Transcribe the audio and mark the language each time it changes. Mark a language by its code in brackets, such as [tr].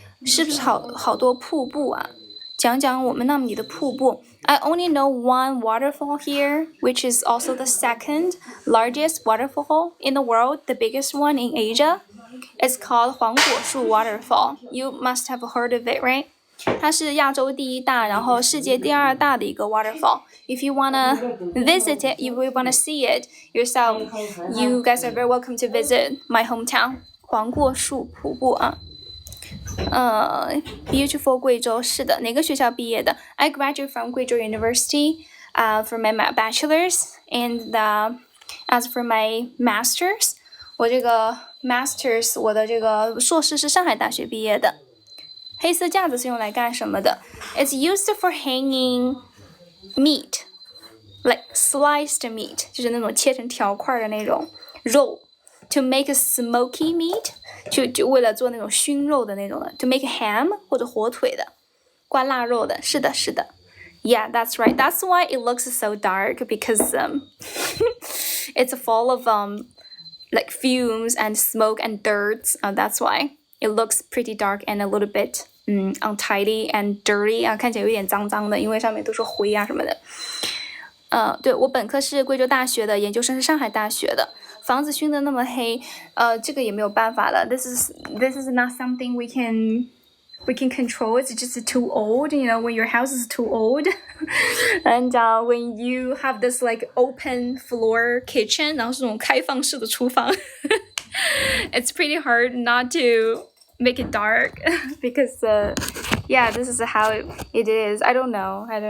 [zh] 是不是好多瀑布啊？讲讲我们那里的瀑布。 [en] I only know one waterfall here, which is also the second largest waterfall in the world, the biggest one in Asia. It's called 黄果树 Waterfall. You must have heard of it, right? [zh] 它是亚洲第1大，然后世界第2大的一个 waterfall. [en] If you wanna visit it, if you wanna see it yourself, you guys are very welcome to visit my hometown. [zh] 黄果树瀑布啊。 Beautiful 贵州，是的，哪个学校毕业的？ [en] I graduated from 贵州 University for my bachelor's, and as for my master's, 我这个 master's [zh] 我的这个硕士是上海大学毕业的。黑色架子是用来干什么的？ [en] It's used for hanging meat, like sliced meat， [zh] 就是那种切成条块的那种肉。 [en] To make a smoky meat， [zh] 就为了做那种熏肉的那种的。 [en] To make a ham [zh] 或者火腿的，灌腊肉的。是的，是的。 [en] Yeah, that's right. That's why it looks so dark because it's full of like fumes and smoke and dirt. That's why it looks pretty dark and a little bit untidy and dirty 啊， [zh] 看起来有点脏脏的，因为上面都是灰啊什么的。对，我本科是贵州大学的，研究生是上海大学的。房子熏得那么黑，这个也没有办法了。 [en] This is not something we can control. It's just too old, you know, when your house is too old. And when you have this like open floor kitchen, [zh] 然后是这种开放式的厨房 [en] it's pretty hard not to make it dark because yeah, this is how it is. I don't know.